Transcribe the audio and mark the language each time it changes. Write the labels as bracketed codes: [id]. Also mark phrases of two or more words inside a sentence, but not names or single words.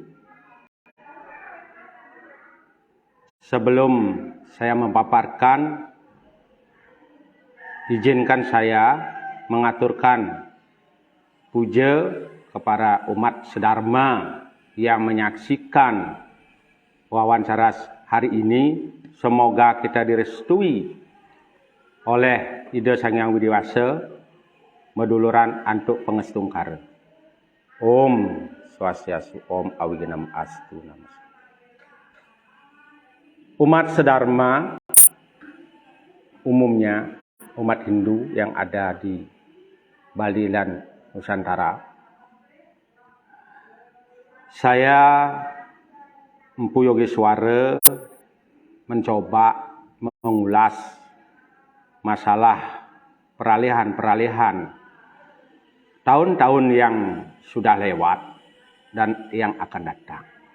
[id] Sebelum saya memaparkan, izinkan saya mengaturkan puja kepada umat sedharma yang menyaksikan wawancara hari ini. Semoga kita direstui oleh Ida Sang Hyang Widiwasa [ban] meduluran antuk pengestungkara. [sa] Om Swastiastu, Om Awiganamastu. [id] Umat sedharma umumnya, umat Hindu yang ada di Bali dan Nusantara, saya Empu Yogiswara mencoba mengulas masalah peralihan tahun-tahun yang sudah lewat dan yang akan datang.